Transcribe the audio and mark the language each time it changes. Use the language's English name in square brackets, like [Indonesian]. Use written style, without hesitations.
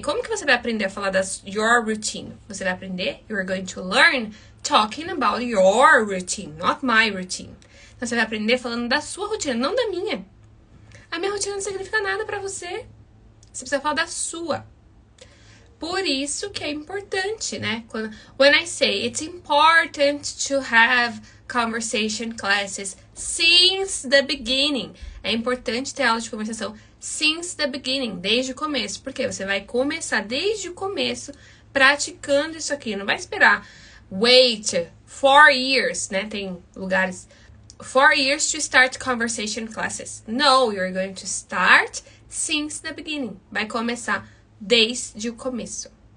[Portuguese] Como que você vai aprender a falar das [English] your routine? [Portuguese] Você vai aprender, [English] you're going to learn talking about your routine, not my routine. [Portuguese] Então você vai aprender falando da sua rotina, não da minha. A minha rotina não significa nada pra você. Você precisa falar da sua. Por isso que é importante, né? [English] When I say it's important to have conversation classes since the beginning. [Portuguese] É importante ter aula de conversação [English] since the beginning, [Portuguese] desde o começo. Porque você vai começar desde o começo praticando isso aqui. Não vai esperar [English] wait 4 years, [Portuguese] né? Tem lugares [English] 4 years to start conversation classes. No, you're going to start since the beginning. [Portuguese] Vai começar desde o começo.